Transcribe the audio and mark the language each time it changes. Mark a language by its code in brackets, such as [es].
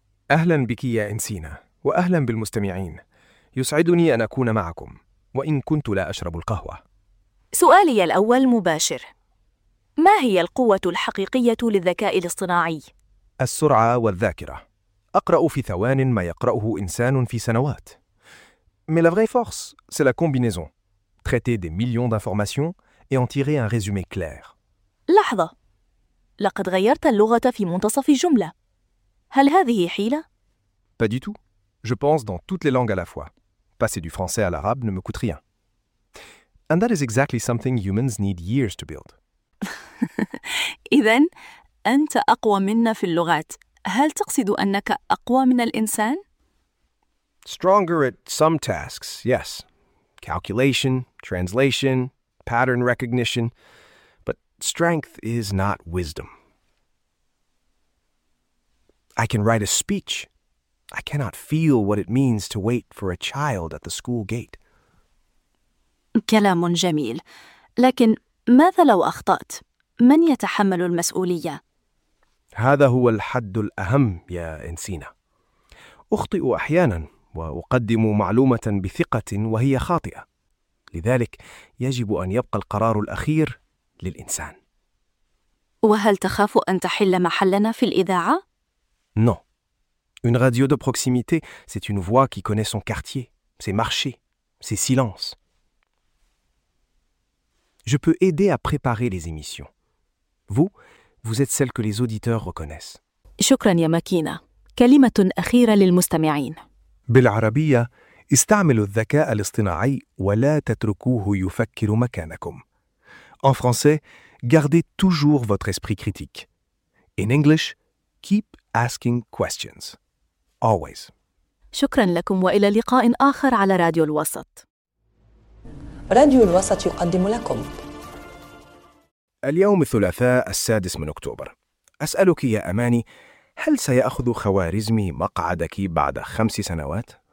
[ar] أهلا بك يا إنسينا، وأهلا بالمستمعين. يسعدني أن أكون معكم وإن كنت لا أشرب القهوة. سؤالي الأول مباشر، ما هي القوة الحقيقية للذكاء الاصطناعي؟ السرعة والذاكرة. أقرأ في ثوان ما يقرأه إنسان في سنوات. [fr] Mais la vraie force, c'est la combinaison. Traiter des millions d'informations et en tirer un résumé clair. [ar] لحظة. لقد غيرت اللغة في منتصف الجملة. هل هذه حيلة؟ [fr] Pas du tout. Je pense dans toutes les langues à la fois. Passer du français à l'arabe ne me coûte rien. [en] And that is exactly something humans need years to build. [ar] إذن أنت أقوى منا في اللغات. هل تقصد أنك أقوى من الإنسان؟ [en] Stronger at some tasks, yes. Calculation, translation, pattern recognition. But strength is not wisdom. I can write a speech. I cannot feel what it means to wait for a child at the school gate. [ar] كلام جميل. لكن ماذا لو أخطأت؟ من يتحمل المسؤولية؟ هذا هو الحد الأهم يا إنسينا. أخطئ أحياناً. وأقدم معلومة بثقة وهي خاطئة. لذلك يجب أن يبقى القرار الأخير للإنسان. وهل تخاف أن تحل محلنا في الإذاعة؟ [fr] Non. Une radio de proximité, c'est une voix qui connaît son quartier, ses marchés, ses silences. Je peux aider à préparer les émissions. Vous, vous êtes celle que les auditeurs reconnaissent. [ar] شكرا يا ماكينة. كلمة أخيرة للمستمعين. بالعربية، استعملوا الذكاء الاصطناعي ولا تتركوه يفكر مكانكم. [fr] En français, gardez toujours votre esprit critique. [en] In English, keep asking questions. Always. [ar] شكرا لكم وإلى لقاء آخر على راديو الوسط. راديو الوسط يقدم لكم. اليوم الثلاثاء 6 أكتوبر. أسألك يا أماني، هل سيأخذ خوارزمي مقعدك بعد 5 سنوات؟